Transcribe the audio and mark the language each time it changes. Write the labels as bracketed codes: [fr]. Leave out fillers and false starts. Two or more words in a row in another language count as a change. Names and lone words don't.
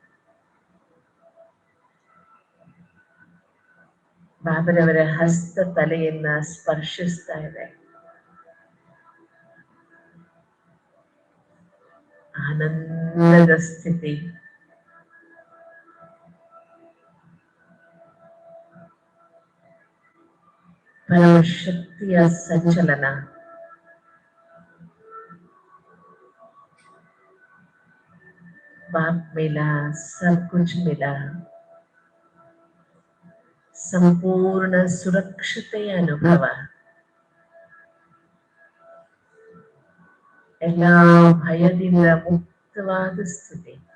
[kn] ಬಾಬರವರ ಹಸ್ತ ತಲೆಯನ್ನ ಸ್ಪರ್ಶಿಸ್ತಾ ಇದೆ. ಆನಂದದ ಸ್ಥಿತಿ. ಪರಮಶಕ್ತಿಯ ಸಂಚಲನ. [hi] बाप मिला, सब कुछ मिला. [kn] ಸಂಪೂರ್ಣ ಸುರಕ್ಷತೆಯ ಅನುಭವ. ಎಲ್ಲ ಭಯದಿಂದ ಮುಕ್ತವಾದ ಸ್ಥಿತಿ.